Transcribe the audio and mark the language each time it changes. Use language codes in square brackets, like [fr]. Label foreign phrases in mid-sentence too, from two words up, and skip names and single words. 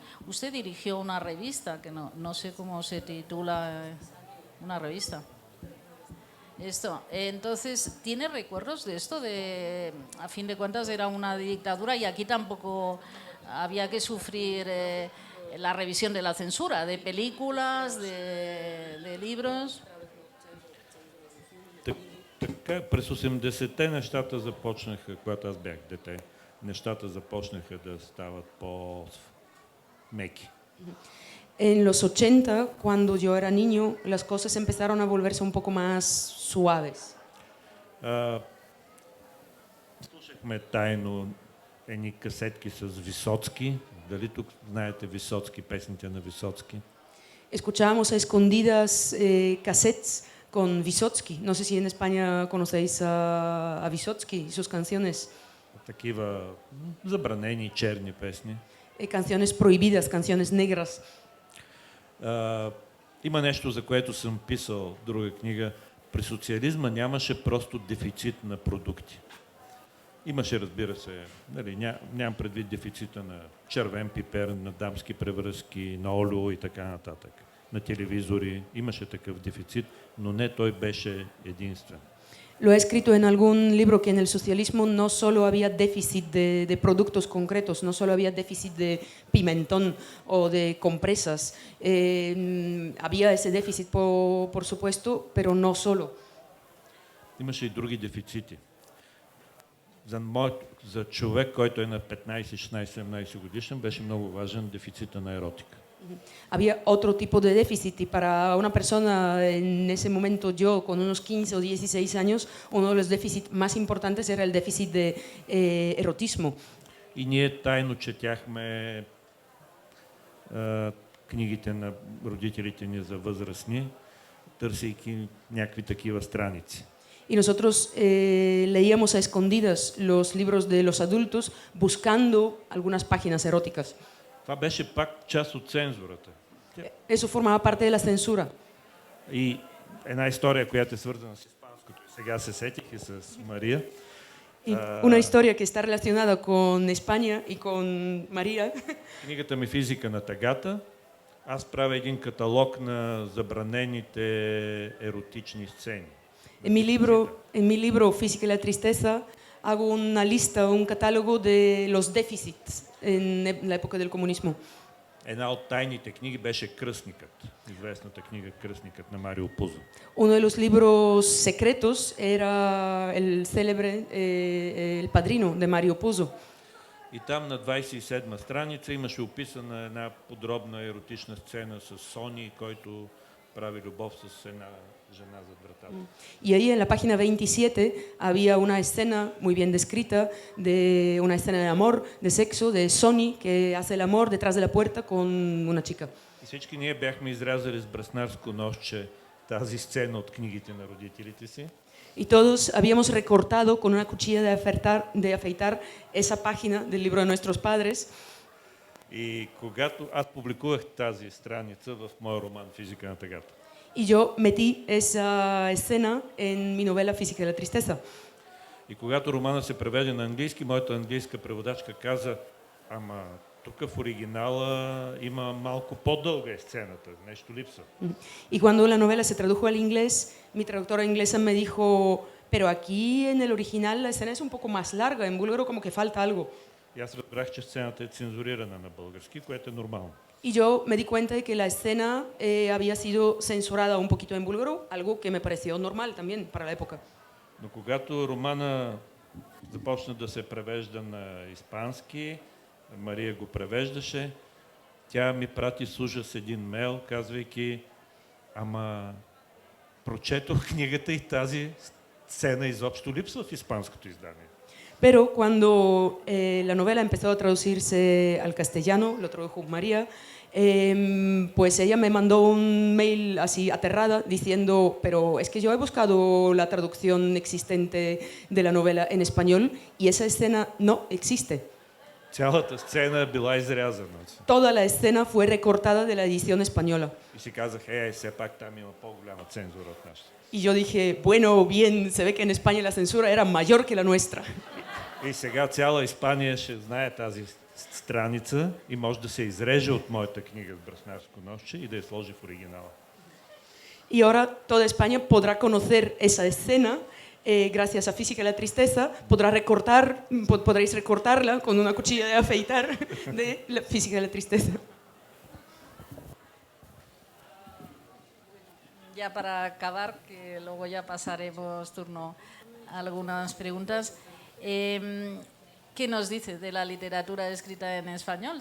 [es] Usted dirigió una revista, que no sé cómo se titula, una revista. Esto, entonces, ¿tiene recuerdos de esto? A fin de cuentas era una dictadura y aquí tampoco había que sufrir la revisión de la censura, de películas, de libros. [bg] Така, през 80-те нещата започнаха, когато аз бях дете, нещата започнаха да стават по-меки. [es] En los 80, cuando yo era niño, las cosas empezaron a volverse un poco más suaves. [bg] Слушахме тайно едни касетки с Висоцки. Дали тук знаете Висоцки, песните на Висоцки? [es] Escuchábamos a escondidas cassettes con Vysotsky. No sé si en España conocéis a Vysotsky y sus canciones. [bg] Такива забранени черни песни. [es] Canciones prohibidas, canciones negras. [bg] Има нещо, за което съм писал друга книга. При социализма нямаше просто дефицит на продукти. Имаше, разбира се, нали, нямам предвид дефицита на червен пипер, на дамски превръзки, на олио и така нататък, на телевизори. Имаше такъв дефицит, но не той беше единствен. [es] Lo he escrito en algún libro que en el socialismo no solo había déficit de productos concretos, no solo había déficit de pimentón o de compresas. Había ese déficit, por supuesto, pero no solo. [bg] Имаше и други дефицити. За човек, който е на 15, 16, 17 годишен, беше много важен дефицита на еротика. [es] Había otro tipo de déficit y para una persona en ese momento, yo con unos 15 o 16 años, uno de los déficits más importantes era el déficit de erotismo. [bg] И ние тайно четяхме книгите на родителите ни за възрастни, търсейки някакви такива страници. [es] Y nosotros leíamos a escondidas los libros de los adultos buscando algunas páginas eróticas. [bg] Това беше пак част от цензурата. [es] Eso formaba parte de la censura. [bg] И една история, която е свързана с испанското, сега се сетих и с Мария. [es] Y una historia que está relacionada con España y con María. [bg] Книгата ми Физика на тъгата. Аз правя един каталог на забранените еротични сцени. [es] En mi libro Física y la Tristeza hago una lista, un catálogo de los déficits en la época del comunismo. [bg] Една от тайните книги беше Кръстникът, известната книга Кръстникът на Марио Пузо. [es] Uno de los libros secretos era el célebre El Padrino de Mario Puzo. [bg] И там на 27-ма страница имаше описана една подробна еротична сцена с Сони, който прави любов с една жена зад вратата. [es] Y ahí en la página 27 había una escena muy bien descrita de una escena de amor, de sexo, de Sony que hace el amor detrás de la puerta con una chica. [bg] И всички ние бяхме изрязали с браснарско ножче тази сцена от книгите на родителите си. [es] Y todos habíamos recortado con una cuchilla de afeitar esa página del libro de nuestros padres. [bg] И когато аз публикувах тази страница в моя роман Физика на тъгата. [es] Y yo metí esa escena en mi novela Física de la Tristeza. [bg] И когато романа се преведе на английски, моята английска преводачка каза: ама Тук в оригинала има малко по-дълга е сцената, нещо липсва. [es] Y cuando la novela se tradujo al inglés, mi traductora inglesa me dijo, pero aquí en el original la escena es un poco más larga, en búlgaro como que falta algo. [bg] И аз разбрах, че сцената е цензурирана на български, което е нормално. [es] Y yo me di cuenta de que la escena había sido censurada un poquito en búlgaro, algo que me pareció normal también para la época. [bg] Но когато романа започна да се превежда на испански, Мария го превеждаше, тя ми прати с ужас един мейл, казвайки, ама прочетох книгата и тази сцена изобщо липсва в испанското издание. [es] Pero cuando la novela empezó a traducirse al castellano, lo tradujo María, pues ella me mandó un mail así aterrada diciendo, pero es que yo he buscado la traducción existente de la novela en español y esa escena no existe. [bg] Цялата сцена е била изрязана. [es] Toda la escena fue recortada de la edición española. [bg] И си казах, все пак там има по-голяма цензура от нашата. [es] Y yo dije, bueno, bien, se ve que en España la censura era mayor que la nuestra. [bg] И сега цяла Испания ще знае тази страница и може да се изреже от моята книга с браснарско ножче и да я сложи в оригинала. [es] Y ahora toda España podrá conocer esa escena gracias a Física y la Tristeza, podréis recortarla con una cuchilla de afeitar de la Física y la Tristeza. Ya para acabar, que luego ya pasaremos turno a algunas preguntas, ¿qué nos dice de la literatura escrita en español?